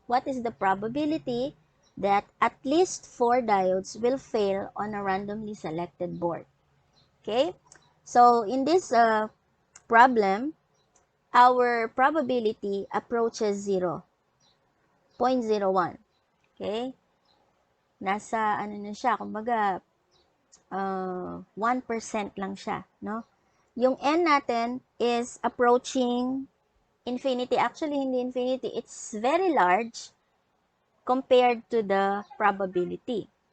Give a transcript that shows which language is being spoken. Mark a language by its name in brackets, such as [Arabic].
[English] What is the probability that at least 4 diodes will fail on a randomly selected board? Okay? So, in this problem, our probability approaches 0. 0.01. Okay? [Filipino] Nasa, na siya, kumbaga, 1% lang siya, no? Yung n natin [English] is approaching infinity. Actually, [Filipino] hindi infinity. [English] It's very large compared to the probability.